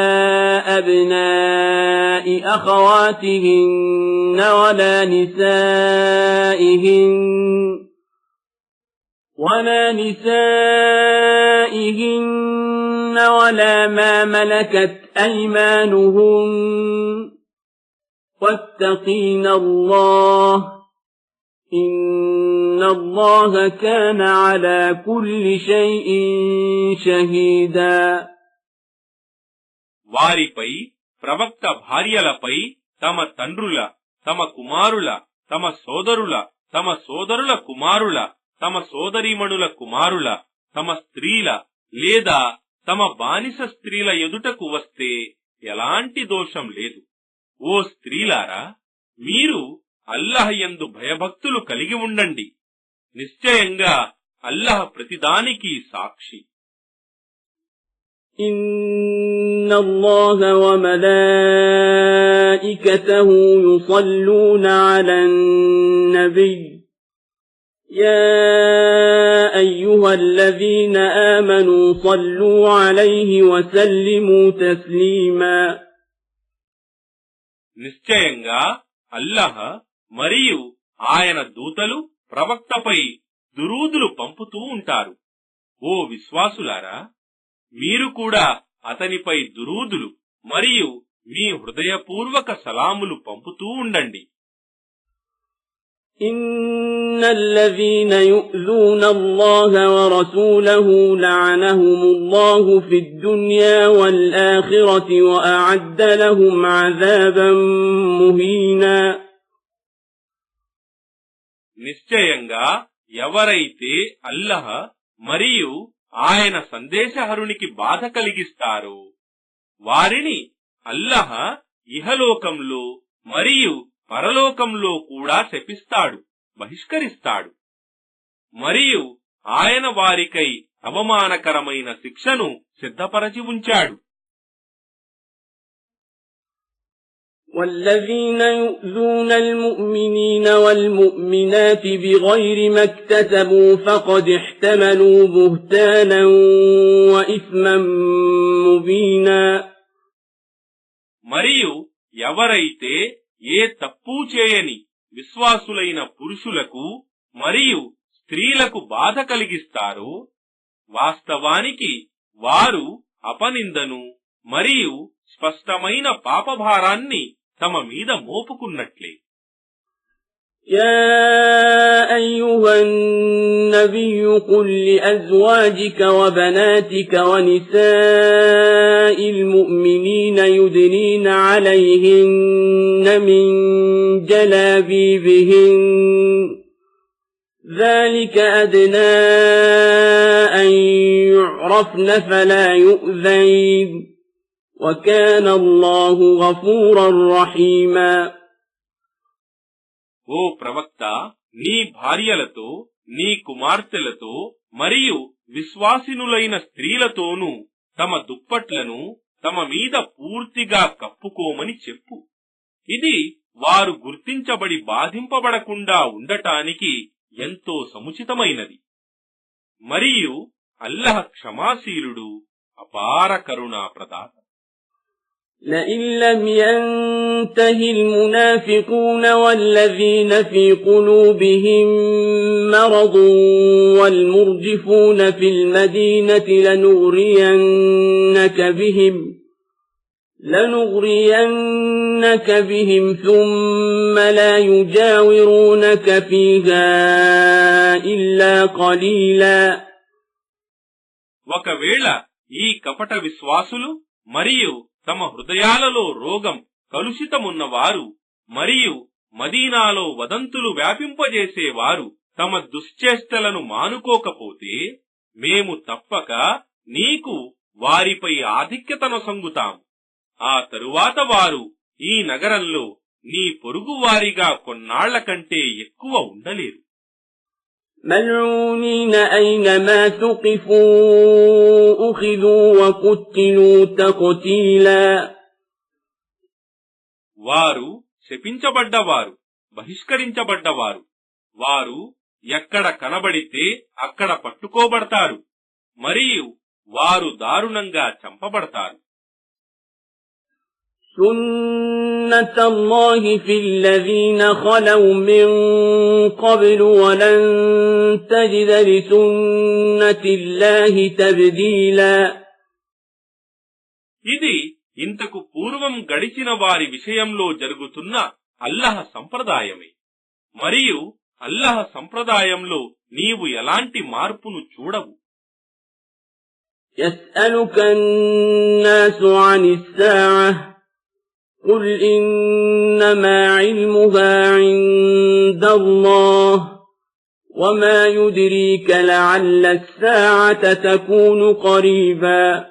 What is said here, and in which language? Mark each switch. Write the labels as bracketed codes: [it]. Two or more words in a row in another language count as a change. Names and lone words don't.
[ar] أبناء أخواتهن ولا نسائهن ولا ما ملكت أيمانهن واتقين الله إن الله كان على كل شيء شهيدا. [te] వారిపై ప్రవక్త భార్యలపై తమ తండ్రుల, తమ కుమారుల, తమ సోదరుల, తమ సోదరుల కుమారుల, తమ సోదరీమణుల కుమారుల, తమ స్త్రీల లేదా తమ బానిస స్త్రీల ఎదుటకు వస్తే ఎలాంటి దోషం లేదు. ఓ స్త్రీలారా, మీరు అల్లాహ్ యందు భయభక్తులు కలిగి ఉండండి. నిశ్చయంగా అల్లాహ్ ప్రతిదానికి సాక్షి. [ar] إن الله وملائكته يصلون على النبي يا أيها الذين آمنوا صلوا عليه وسلموا تسليما. [te] నిశ్చయంగా అల్లాహ్ మరియు ఆయన దూతలు ప్రవక్తపై దురూదులు పంపుతూ ఉంటారు. ఓ విశ్వాసులారా, మీరు కూడా అతనిపై దురూదులు మరియు మీ హృదయపూర్వక సలాములు పంపుతూ ఉండండి. [ar] إن الذين يؤذون الله ورسوله لعنهم الله في الدنيا والآخرة وأعد لهم عذابا مهينا. [te] నిశ్చయంగా ఎవరైతే అల్లాహ్ మరియు ఆయన సందేశహరునికి బాధ కలిగిస్తారో వారిని అల్లాహ్ ఇహలోకంలో మరియు పరలోకంలో కూడా శపిస్తాడు, బహిష్కరిస్తాడు. మరియు ఆయన వారికై అవమానకరమైన శిక్షను సిద్ధపరచి ఉంచాడు. [ar] والذين يؤذون المؤمنين والمؤمنات بغير ما اكتسبوا فقد احتملوا بهتانا وإثما مبينا [te] మరియు ఎవరైతే ఏ తప్పు చేయని విశ్వాసులైన పురుషులకు మరియు స్త్రీలకు బాధ కలిగిస్తారో వాస్తవానికి వారు అపనిందను మరియు స్పష్టమైన పాపభారాన్ని తమ మీద మోపుకున్నట్లే. [ar] يا أيها النبي قل لأزواجك وبناتك ونساء المؤمنين يدنين عليهن من جلابيبهن ذلك أدنى أن يعرفن فلا يؤذين وكان الله غفورا رحيما [te] ఓ ప్రవక్త, నీ భార్యలతో, నీ కుమార్తెలతో మరియు విశ్వాసినులైన స్త్రీలతోనూ తమ దుప్పట్లను తమ మీద పూర్తిగా కప్పుకోమని చెప్పు. ఇది వారు గుర్తించబడి బాధింపబడకుండా ఉండటానికి ఎంతో సముచితమైనది. మరియు అల్లహ క్షమాశీలుడు, అపార కరుణా ప్రదాత. [ar] لئن لم ينته المنافقون والذين في قلوبهم مرض والمرجفون في المدينة لنغرينك بهم ثم لا يجاورونك فيها إلا قليلا [te] ఒకవేళ ఈ కపట విశ్వాసులు మరియు తమ హృదయాలలో రోగం కలుషితమున్నవారు మరియు మదీనాలో వదంతులు వ్యాపింపజేసేవారు తమ దుశ్చేష్టలను మానుకోకపోతే మేము తప్పక నీకు వారిపై ఆధిక్యతనొసంగుతాము. ఆ తరువాత వారు ఈ నగరంలో నీ పొరుగువారిగా కొన్నాళ్ల కంటే ఎక్కువ ఉండలేరు. [ar] ملعونين أينما ثقفوا أخذوا وقتلوا تقتيلا [te] వారు శపించబడ్డవారు, బహిష్కరించబడ్డవారు. వారు ఎక్కడ కనబడితే అక్కడ పట్టుకోబడతారు మరియు వారు దారుణంగా చంపబడతారు. [ar] سنة الله في الذين خلوا من قبل ولن تجد لسنة الله تبديلا [te] ఇది ఇంతకు పూర్వం గడిచిన వారి విషయంలో జరుగుతున్న అల్లహ సంప్రదాయమే. మరియు అల్లహ సంప్రదాయంలో నీవు ఎలాంటి మార్పును చూడవు. [ar] يسألك الناس عن الساعة قل إنما علمها عند الله وما يدريك لعل الساعة تكون قريبا